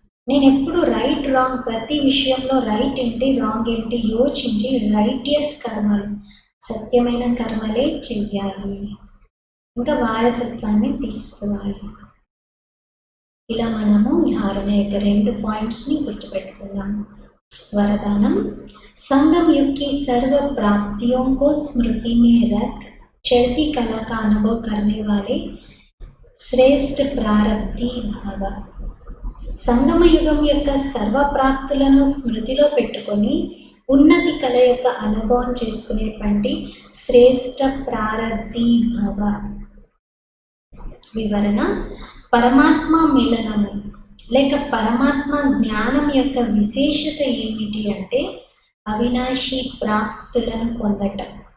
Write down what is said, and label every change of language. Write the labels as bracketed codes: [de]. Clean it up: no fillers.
[te] నేను ఎప్పుడు right wrong, ప్రతి విషయంలో రైట్ ఏంటి రాంగ్ ఏంటి యోచించి రైటియస్ కర్మలు, సత్యమైన కర్మలే చెయ్యాలి, ఇంకా వారసత్వాన్ని తీసుకోవాలి. ఇలా మనము ధారణ యొక్క 2 పాయింట్స్ని గుర్తుపెట్టుకున్నాము. [hi] वरदानम संगम युग की सर्व प्राप्तियों को स्मृति में रख चढ़ती कला का अनुभव करने वाले శ్రేష్ఠ ప్రారబ్ధి భావ. [te] సంగమ యుగం యొక్క సర్వ ప్రాప్తులను స్మృతిలో పెట్టుకొని ఉన్నతి కళ యొక్క అనుభవం చేసుకునేటువంటి శ్రేష్ఠ ప్రారబ్ధి భావ. వివరణ: పరమాత్మ మిలనము లేక పరమాత్మ జ్ఞానం యొక్క విశేషత ఏమిటి అంటే అవినాశి ప్రాప్తులను పొందటం.